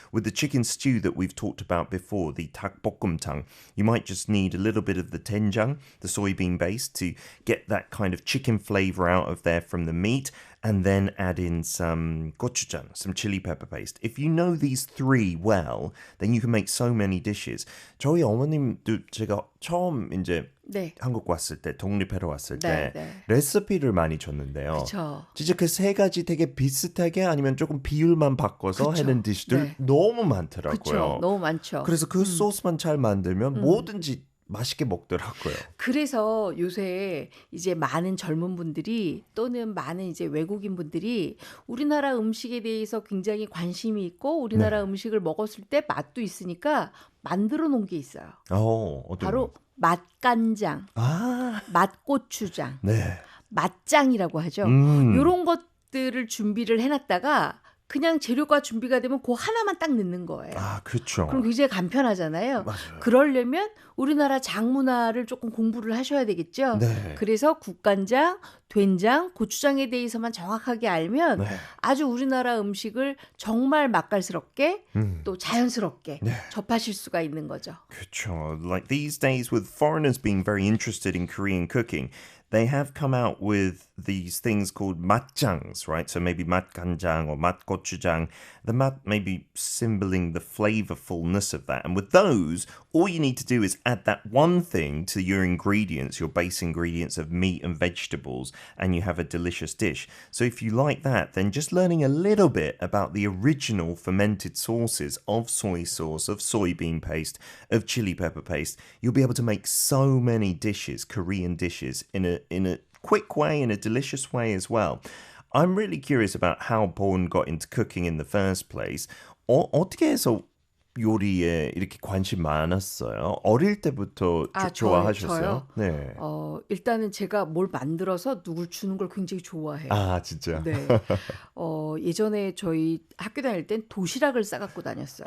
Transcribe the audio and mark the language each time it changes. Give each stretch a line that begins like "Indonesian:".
English: With the chicken stew that we've talked about before, the 닭볶음탕, you might just need a little bit of the doenjang, the soybean base, to get that kind of chicken flavor out of there from the meat, and then add in some gochujang, some chili pepper paste. If you know these three well, then you can make so many dishes.
Korean: 저희 어머님도 제가 처음 이제 네. 한국 왔을 때, 독립하러 왔을 네, 때 네. 레시피를 많이 줬는데요. 그렇죠. 진짜 그 세 가지 되게 비슷하게 아니면 조금 비율만 바꿔서 그쵸. 하는 디시들 네. 너무 많더라고요. 그렇죠. 너무 많죠. 그래서 그 소스만 잘 만들면 뭐든지 맛있게 먹더라고요. 그래서 요새 이제 많은 젊은 분들이 또는 많은 이제 외국인 분들이 우리나라 음식에 대해서 굉장히 관심이 있고 우리나라 음식을 먹었을 때 맛도 있으니까 만들어 놓은 게 있어요. 어떤 바로 맛간장, 맛고추장, 네. 맛장이라고 하죠. 음. 요런 것 것들을 준비를 해놨다가 그냥 재료가 준비가 되면 그 하나만 딱 넣는 거예요. 아, 그렇죠. 그럼 굉장히 간편하잖아요. 맞아요. 그러려면 우리나라 장 문화를 조금 공부를 하셔야 되겠죠. 네. 그래서 국간장, 된장, 고추장에 대해서만 정확하게 알면 네. 아주 우리나라 음식을 정말 맛깔스럽게 또 자연스럽게 네. 접하실 수가 있는 거죠. 그렇죠.
English: Like these days with foreigners being very interested in Korean cooking, they have come out with these things called matjangs, right? So maybe matganjang or matgochujang. The mat maybe symboling the flavorfulness of that. And with those, all you need to do is add that one thing to your ingredients, your base ingredients of meat and vegetables, and you have a delicious dish. So if you like that, then just learning a little bit about the original fermented sauces of soy sauce, of soybean paste, of chili pepper paste, you'll be able to make so many dishes, Korean dishes, in a quick way, in a delicious way as well. I'm really curious about how Born got into cooking in the first place.
Korean: 어떻게 해서 요리에 이렇게 관심 많았어요? 어릴 때부터 좋아하셨어요? 저요? 네. 일단은 제가 뭘 만들어서 누굴 주는 걸 굉장히 좋아해요. 아, 진짜? 네. 예전에 저희 학교 다닐 땐 도시락을 싸갖고 다녔어요.